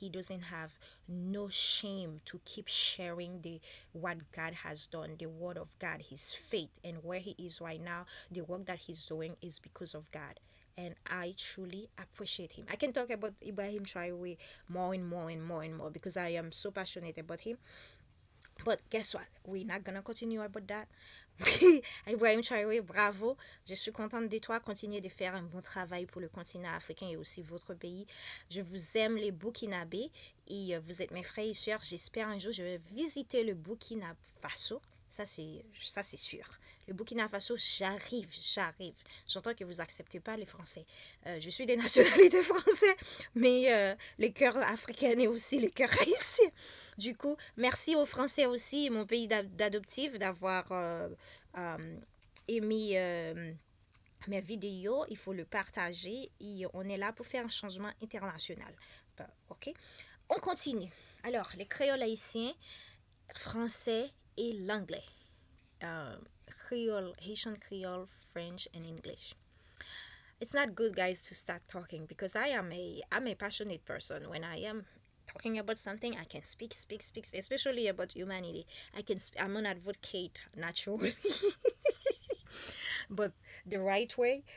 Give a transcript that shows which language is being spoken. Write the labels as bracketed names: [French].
[English] He doesn't have no shame to keep sharing the what God has done, the word of God, his faith, and where he is right now. The work that he's doing is because of God, and I truly appreciate him. I can talk about Ibrahim Traore more and more and more and more, because I am so passionate about him. But guess what? We're not gonna continue about that. [French] Ibrahim Traoré, bravo. Je suis contente de toi. Continuez de faire un bon travail pour le continent africain et aussi votre pays. Je vous aime, les Burkinabés, et vous êtes mes frères et sœurs. J'espère un jour je vais visiter le Burkina Faso. Ça c'est sûr. Le Burkina Faso, j'arrive. J'entends que vous acceptez pas les Français. Je suis des nationalités françaises, mais les cœurs africains et aussi les cœurs haïtiens. Du coup, merci aux Français aussi, mon pays d'adoptif, d'avoir émis mes vidéos. Il faut le partager et on est là pour faire un changement international. Ok? On continue. Alors, les créoles haïtiens, français et l'anglais. [English] Creole, Haitian Creole, French, and English. It's not good, guys, to start talking, because I'm a passionate person. When I am talking about something, I can speak, especially about humanity. I'm an advocate naturally, but the right way.